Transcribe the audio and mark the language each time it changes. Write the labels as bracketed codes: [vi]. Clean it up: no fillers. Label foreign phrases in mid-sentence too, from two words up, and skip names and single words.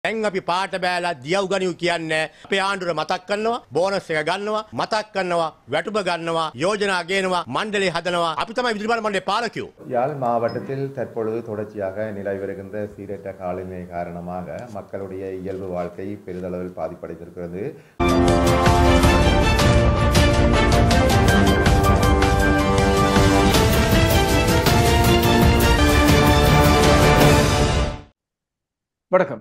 [si] දැන් අපි පාට බෑලා දියව් ගනිව් කියන්නේ අපේ ආණ්ඩුවට මතක් කරනවා බෝනස් එක ගන්නවා මතක් කරනවා වැටුප ගන්නවා யோஜனா ගේනවා මණ්ඩලය හදනවා අපි තමයි විදුලි මණ්ඩලයේ පාලකයෝ. [ta] யாழ் மாவட்டத்தில் தற்பொழுது தொடர்ச்சியாக நிலவி வருகின்ற சீரற்ற காலநிலை காரணமாக மக்களுடைய இயல்பு வாழ்க்கை பெரிதளவில் பாதிப்படைந்திருக்கிறது. வணக்கம்.